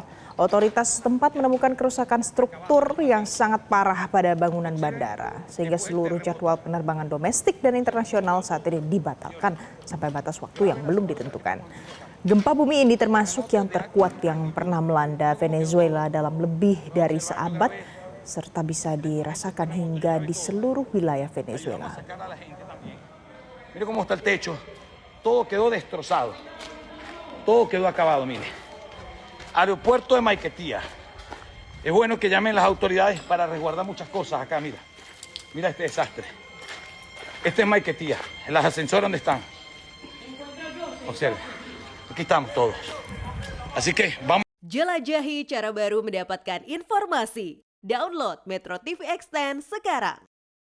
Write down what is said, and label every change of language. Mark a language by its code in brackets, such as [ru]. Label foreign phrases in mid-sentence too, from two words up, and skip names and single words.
[id] Otoritas setempat menemukan kerusakan struktur yang sangat parah pada bangunan bandara, sehingga seluruh jadwal penerbangan domestik dan internasional saat ini dibatalkan sampai batas waktu yang belum ditentukan. Gempa bumi ini termasuk yang terkuat yang pernah melanda Venezuela dalam lebih dari seabad, serta bisa dirasakan hingga di seluruh wilayah Venezuela. [es] Mire cómo está el techo. Todo quedó destrozado, todo quedó acabado, mire. Aeropuerto de Maiquetía. Es bueno que llamen las autoridades para resguardar muchas cosas acá, mira. Mira este desastre. Este es Maiquetía, en las ascensores donde están. Observe, aquí estamos todos. Así que vamos. [id] Jelajahi cara baru mendapatkan informasi. Download Metro TV Extend sekarang.